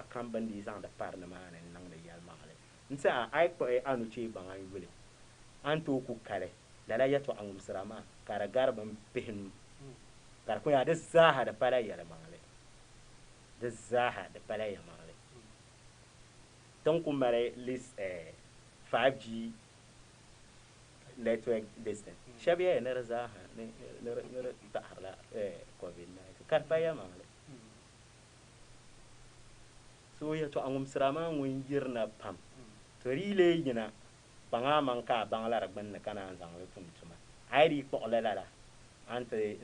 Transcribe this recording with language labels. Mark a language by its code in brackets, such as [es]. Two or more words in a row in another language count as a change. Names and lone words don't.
[dag] kam bin dii zaŋdi pari nimaani n niŋdi yɛlimaɣali n tiɛha a yi kpuɣi a nuchee baŋ a yuli an tooi ku kali lala yɛltɔɣa ŋumsira maa ka di gari bin pihinu ka di ku yaa di zaaha di pala yɛlimaɣali di zaaha di pala yɛlimaɣali tin ku mali [en] list 5G network distance [dag] shɛba yɛli ni di zaaha ni di taɣarila COVID-19 ka di pa yɛlimaɣali so yɛltɔɣa ŋumsira maa ŋun yirina pam to di yi lee yina kpaŋa maŋ ka a baŋla di gbunni ka naan zaŋli tum tuma a yi di kpuɣili lala an ti